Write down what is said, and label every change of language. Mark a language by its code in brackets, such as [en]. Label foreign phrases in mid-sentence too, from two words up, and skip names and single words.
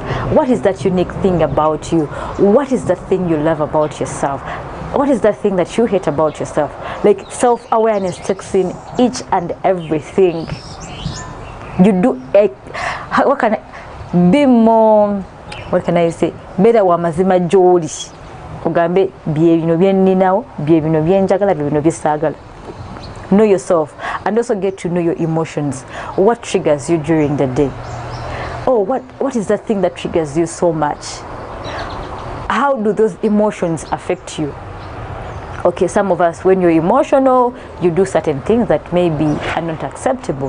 [en] What is that unique thing about you? What is the thing you love about yourself? What is the thing that you hate about yourself? Like, self-awareness takes in each and everything. You do, what can I, be more, what can I say? [lg] Better wa mazima joli. Ugambe biye bino byeninawo, biye bino byenjagala, biye bino byesagala. [en] Know yourself, and also get to know your emotions. What triggers you during the day? Oh, what is that thing that triggers you so much? How do those emotions affect you? Okay, some of us, when you're emotional, you do certain things that maybe are not acceptable.